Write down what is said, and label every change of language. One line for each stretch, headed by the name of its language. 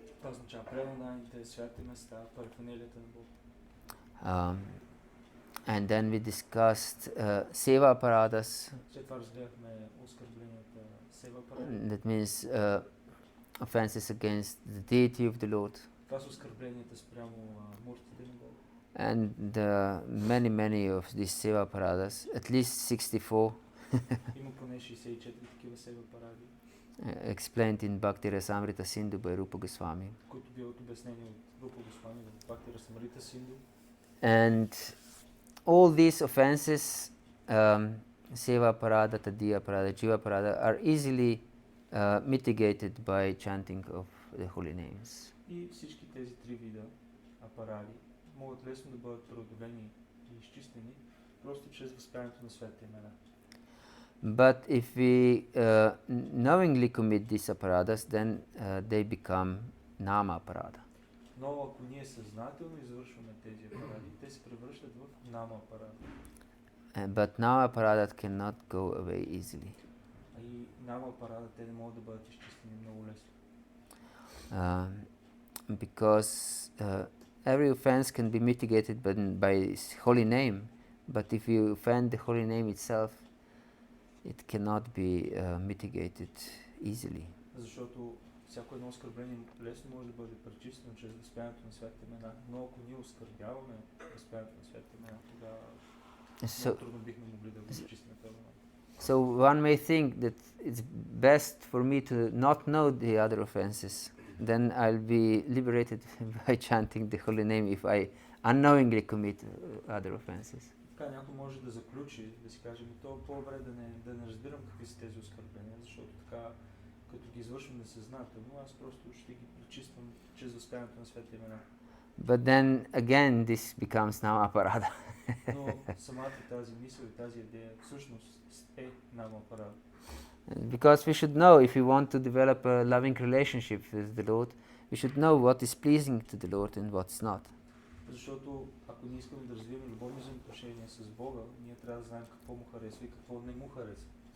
Bulgarian: Това означава предананите, святи места, параферналията на Бога.
English: And then we discussed seva aparadhas.
Bulgarian: След това разгледахме оскърбленията сева апарада.
English: That means offenses against the deity of the Lord.
Bulgarian: Това са оскърбленията спрямо муртите на Бога.
English: And many of these seva aparadhas, at least 64,
Bulgarian: Има поне 64 такива сева апаради,
English: explained in Bhakti Rasamrita Sindhu by Rupa Goswami.
Bulgarian: които биват обяснени от Рупа Госвами в Бхакти Расамрита Синду.
English: And all these offenses, seva aparadha, tadiya aparadha, jiva aparadha, are easily mitigated by chanting of the holy names.
Bulgarian: И всички тези три вида апаради могат лесно да бъдат преодолени и изчистени, просто чрез възпяването на светите имена.
English: But if we knowingly commit these aparadhas, then they become nama aparadha.
Bulgarian: Но ако ние съзнателно извършваме тези апаради, те се превръщат в нама апарада.
English: But nama aparadha cannot go away easily.
Bulgarian: А и нама апарада те не могат да бъдат изчистени много лесно.
English: Because every offense can be mitigated by his holy name, but if you offend the holy name itself, it cannot be mitigated easily.
Bulgarian: Защото всяко едно оскърбление лесно може да бъде пречистено чрез възпяването на светите имена, но ако ние оскърбяваме възпяването на светите имена, тогава много трудно бихме могли да го изчистим този момент.
English: So one may think that it's best for me to not know the other offenses. Then I'll be liberated by chanting the holy name if I unknowingly commit other offenses.
Bulgarian: Така някой може да заключи, да си каже, то е по-добре да не разбирам какви са тези оскърбления, защото така, като ги извършвам несъзнателно, аз просто ще ги пречиствам чрез възпяването на светите имена.
English: But then again this becomes nama aparadha.
Bulgarian: Но самата тази мисъл и тази идея всъщност е нама апарада.
English: Because we should know, if we want to develop a loving relationship with the Lord, we should know what is pleasing to the Lord and what's not.
Bulgarian: Защото ако ние искаме да развием любовни взаимоотношения с Бога, ние трябва да знаем какво му харесва и какво не му харесва.